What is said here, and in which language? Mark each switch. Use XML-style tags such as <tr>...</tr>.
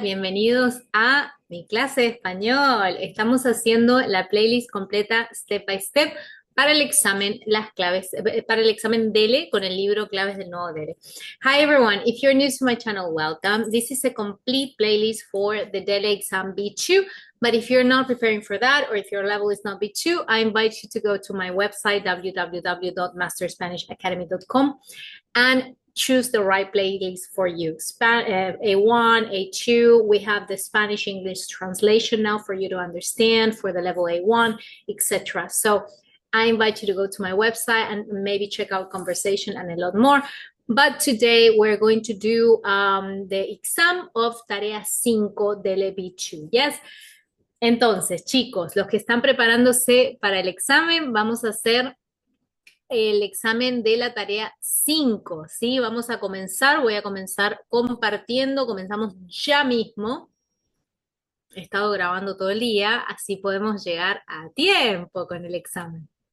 <es>Bienvenidos a mi clase de español. Estamos haciendo la playlist completa</es> <en>step by step</en> <es>para el examen, las claves, para el examen DELE con el libro Claves del Nuevo DELE.</es> <en>Hi everyone, if you're new to my channel, welcome. This is a complete playlist for the DELE exam B2, but if you're not preparing for that or if your level is not B2, I invite you to go to my website www.masterspanishacademy.com and choose the right playlist for you. A1, A2, we have the Spanish English translation now for you to understand for the level A1, etc. So I invite you to go to my website and maybe check out conversation and a lot more. But today we're going to do the exam of Tarea 5 del B2. Yes.</en> <es>Entonces, chicos, los que están preparándose para el examen, vamos a hacer el examen de la tarea 5, ¿sí? Vamos a comenzar, voy a comenzar compartiendo, comenzamos ya mismo. He estado grabando todo el día, así podemos llegar a tiempo con el examen.</es>